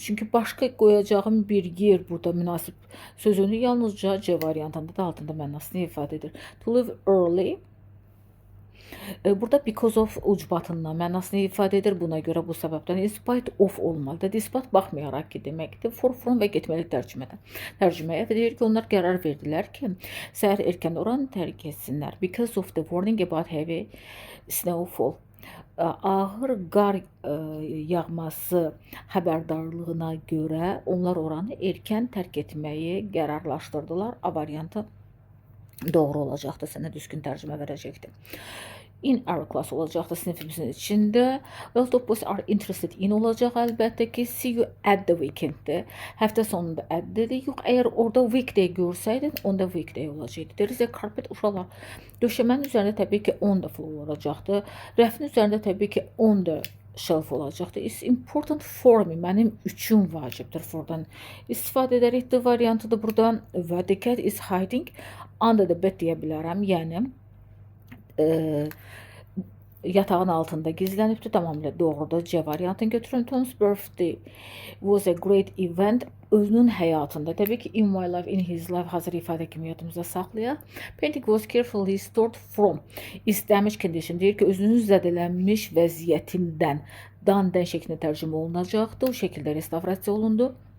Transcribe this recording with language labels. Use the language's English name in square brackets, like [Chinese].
[Azerbaijani] Çünki başqa qoyacağım bir yer burada münasib sözünü yalnızca C variantında da altında mənasını ifadə edir. [English] To leave early. [Azerbaijani] Burada because of ucbatından mənasını ifadə edir. Buna görə bu səbəbdən in spite of olmalıdır. Despite baxmayaraq ki deməkdir. For, from və getməli tərcüməyə və deyir ki, onlar qərar verdilər ki, səhər erkən oranı tərk etsinlər. [English] Because of the warning about heavy snowfall. [Azerbaijani] Ağır qar yağması xəbərdarlığına görə onlar oranı erkən tərk etməyi qərarlaşdırdılar. A variantı doğru olacaqdır. Sənə düzgün tərcümə verəcəkdir. [English] In our class [Azerbaijani] olacaqdır sinifimizin içində. [English] Well, boys are interested in [Azerbaijani] olacaq əlbəttə ki. [English] See you at the weekenddir. [Azerbaijani] Həftə sonunda at dedi. Yox, əgər orada weekday görsəydin, onda weekday olacaqdır. [English] There is a carpet [Azerbaijani] uşaqlar. Döşəmənin üzərində təbii ki [English] on the floor [Azerbaijani] olacaqdır. Rəfin üzərində təbii ki [English] on the shelf [Azerbaijani] olacaqdır. [English] It's important for me. [Azerbaijani] Mənim üçün vacibdir. Fordan istifadə edərik. The variantıdır buradan. [English] Və the cat is hiding under the bed [Azerbaijani] deyə bilərəm. Yəni yatağın altında gizlənibdir. Tamamilə doğrudur. C variantını götürün. [English] Tom's birthday was a great event. [Azerbaijani] Özünün həyatında. Təbii ki, [English] in my life, in his life [Azerbaijani] hazır ifadə kimi yadımızda saxlayaq. [English] Painting was carefully stored from is damaged condition. [Azerbaijani] Deyir ki, özünün zədələnmiş vəziyyətindən dan-dən şəklində tərcümə olunacaqdır. O şəkildə restavrasiya olundu.